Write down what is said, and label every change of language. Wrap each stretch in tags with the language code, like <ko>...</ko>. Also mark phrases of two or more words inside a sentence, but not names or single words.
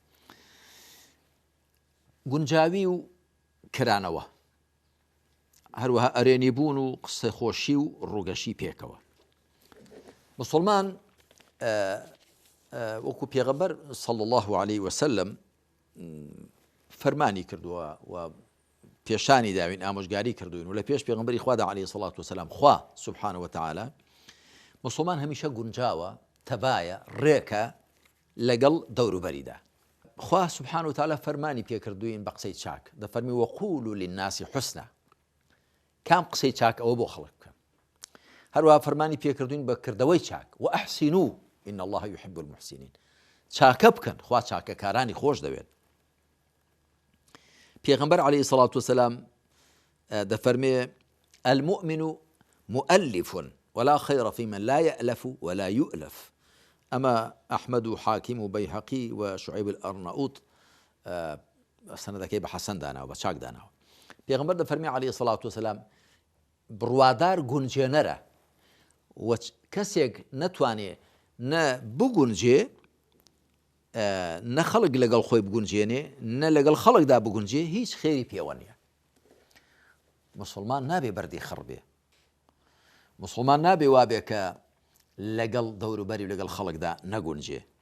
<ckb>گونجاوی و کرانەوە، هەروەها ئەرێنیبوون و قسە خۆشی و ڕووگەشی پێکەوە. مسلمان وەکو پێغەمبەر</ckb> <ar>صلی الله عليه وسلم</ar> <ckb>فەرمانی کردووە و پێشانی داوین، ئامۆژگاری کردوین و لە پێش پێغەمبەری خوادا</ckb> <ar>عليه الصلاة والسلام</ar> <ckb>خوا</ckb> <ar>سبحانه وتعالى</ar> <ckb>مسلمان هەمیشە گونجاوە، تەبایە، ڕێکە لەگەڵ دەوروبەریدا. خوا</ckb> <ar>سبحانه وتعالى</ar> <ckb>فەرمانی پێکردوین بە قسەی چاک، دەفەرمی</ckb> <ar>وەقولوا للناس حسنا.</ar> <ckb>کام قسەی چاک ئەوە بۆ خەڵک بکەن. هەروەها فەرمانی پێکردوین بە کردەوەی چاک،</ckb> <ar>وأحسنوا إن الله يحب المحسنين.</ar> <ckb>چاکە بکەن، خوا چاکەکارانی خۆش دەوێت.</ckb> <ar>پێغەمبەر عليه الصلاة والسلام دەفەرمێ المؤمن مؤلف ولا خير في من لا يألف ولا يؤلف.</ar> <ckb>أما أحمد و حاكم و بيهقي و شعيب الأرناؤوط سندەکەی بە حەسەن داناوە، بە چاک داناوە. پێغەمبەر دەفەرمێ</ckb> <ar>عليه الصلاة والسلام</ar> <ckb>بڕوادار گونجێنەرە و کەسێک نەتوانێ نە بگونجێ، نە خەڵک لەگەڵ خۆی بگونجێنێ، نە لەگەڵ خەڵکدا بگونجێ، هیچ خێری پێوە نییە. مسلمان نابێ بەردی خڕ بێ، مسلمان نابێ وابێ کە لەگەڵ دەوروبەری و لەگەڵ خەڵکدا نەگونجێ.</ckb>